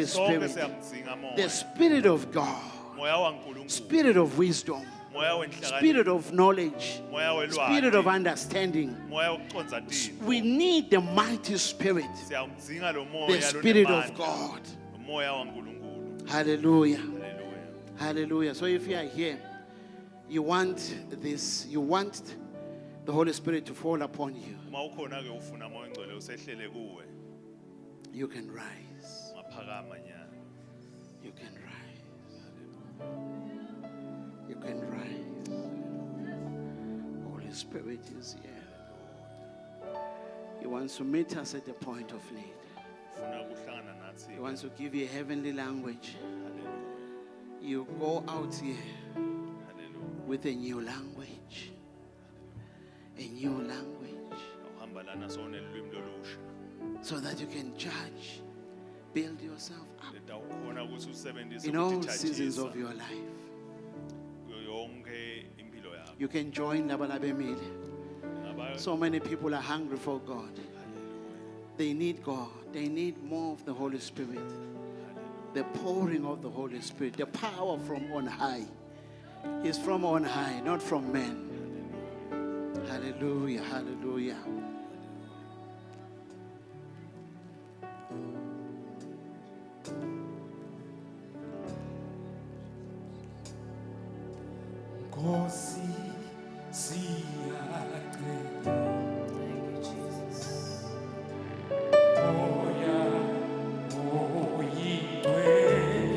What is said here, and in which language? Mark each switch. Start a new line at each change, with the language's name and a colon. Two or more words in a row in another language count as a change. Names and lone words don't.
Swati: Sonke
English: Spirit.
Swati: siyamdzinga moya.
English: The Spirit of God,
Swati: Moya waNkulunkulu.
English: Spirit of wisdom,
Swati: Moya wenhlakanipho.
English: Spirit of knowledge,
Swati: Moya welwazi.
English: Spirit of understanding.
Swati: Moya wokuconza timo.
English: We need the mighty Spirit,
Swati: Siyamdzinga lo moya
English: the Spirit of
Swati: lonemandla.
English: God.
Swati: Lo moya waNkulunkulu. Hallelujah. Hallelujah. Hallelujah.
English: So if you are here, you want this, you want the Holy Spirit to fall upon you,
Swati: Uma ukhona-ke ufuna moya ngcwele usehlele kuwe.
English: you can rise.
Swati: Ungaphakama nyana.
English: You can rise. You can rise. Holy Spirit is here. He wants to meet us at the point of need.
Swati: Ufuna ukuhlangana nathi.
English: He wants to give you a heavenly language. Hallelujah. You go out here Hallelujah. with a new language. A new language.
Swati: Awuhamba lana sowunelulwimi lolusha.
English: So that you can judge. Build yourself up
Swati: Letawukhona ukuthi usebenzise
English: in all
Swati: ukutithatshisa
English: seasons of your life.
Swati: kuyo yonke impilo yakho.
English: You can join Labalabemile.
Swati: Ngaba-
English: So many people are hungry for God. They need God. They need more of the Holy Spirit. The pouring of the Holy Spirit. The power from on high is from on high, not from men. Hallelujah. Hallelujah.
Swati: Nkosi siyacela moya oyingcwele